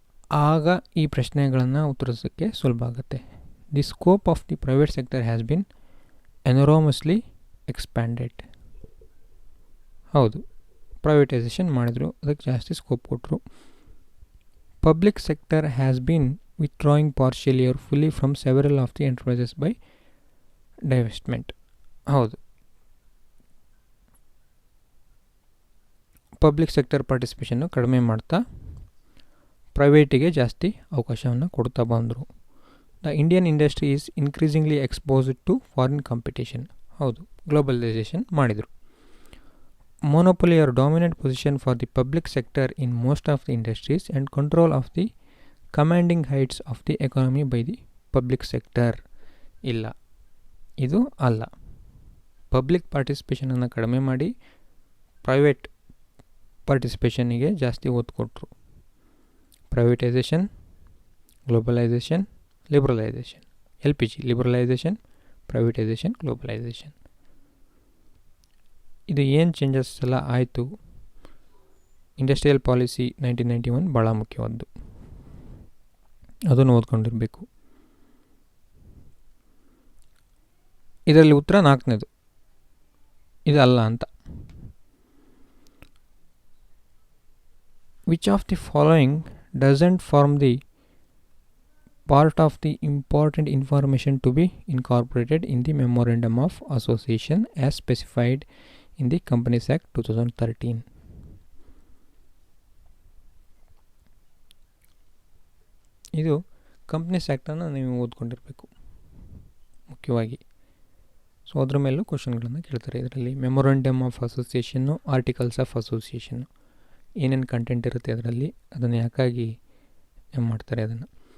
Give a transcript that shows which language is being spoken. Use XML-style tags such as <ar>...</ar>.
<kn>ಆಗ ಈ ಪ್ರಶ್ನೆಗಳನ್ನು ಉತ್ತರಿಸೋಕ್ಕೆ ಸುಲಭ ಆಗುತ್ತೆ.</kn> <en>The scope of the private sector has been enormously expanded.</en> <kn>ಹೌದು, ಪ್ರೈವೇಟೈಸೇಷನ್ ಮಾಡಿದ್ರು, ಅದಕ್ಕೆ ಜಾಸ್ತಿ ಸ್ಕೋಪ್ ಕೊಟ್ಟರು.</kn> <en>Public sector has been withdrawing partially or fully from several of the enterprises by divestment.</en> <kn>ಹೌದು, ಪಬ್ಲಿಕ್ ಸೆಕ್ಟರ್ ಪಾರ್ಟಿಸಿಪೇಷನ್ನು ಕಡಿಮೆ ಮಾಡ್ತಾ ಪ್ರೈವೇಟಿಗೆ ಜಾಸ್ತಿ ಅವಕಾಶವನ್ನು ಕೊಡ್ತಾ ಬಂದರು.</kn> <en>The Indian industry is increasingly exposed to foreign competition.</en> <kn>ಹೌದು, ಗ್ಲೋಬಲೈಸೇಷನ್ ಮಾಡಿದರು.</kn> <en>monopoly or dominant position for the public sector in most of the industries and control of the commanding heights of the economy by the public sector.</en> <kn>ಇಲ್ಲ, ಇದು ಅಲ್ಲ. Public ಪಾರ್ಟಿಸಿಪೇಷನನ್ನು ಕಡಿಮೆ ಮಾಡಿ private ಪಾರ್ಟಿಸಿಪೇಷನ್ನಿಗೆ ಜಾಸ್ತಿ ಒತ್ತು ಕೊಟ್ಟರು.</kn> <en>Privatisation, globalisation, liberalisation. LPG liberalisation, privatisation, globalisation.</en> <kn>ಇದು ಏನು ಚೇಂಜಸ್ ಎಲ್ಲ ಆಯಿತು. ಇಂಡಸ್ಟ್ರಿಯಲ್ ಪಾಲಿಸಿ 1991 ಭಾಳ ಮುಖ್ಯವಾದ್ದು, ಅದನ್ನು ಓದ್ಕೊಂಡಿರಬೇಕು. ಇದರಲ್ಲಿ ಉತ್ತರ 4ನೇದು, ಇದಲ್ಲ ಅಂತ.</kn> <en>Which of the following doesn't form the part of the important information to be incorporated in the Memorandum of Association as specified in the Companies Act 2013.</en> <kn>ಇದು ಕಂಪ್ನೀಸ್ ಆ್ಯಕ್ಟನ್ನು ನೀವು ಓದ್ಕೊಂಡಿರಬೇಕು ಮುಖ್ಯವಾಗಿ. ಸೊ ಅದ್ರ ಮೇಲೂ ಕ್ವಶನ್ಗಳನ್ನು ಕೇಳ್ತಾರೆ. ಇದರಲ್ಲಿ memorandum of association, articles of association ಏನೇನು content ಇರುತ್ತೆ ಅದರಲ್ಲಿ, ಅದನ್ನು ಯಾಕಾಗಿ ಮಾಡ್ತಾರೆ ಅದನ್ನು.</kn>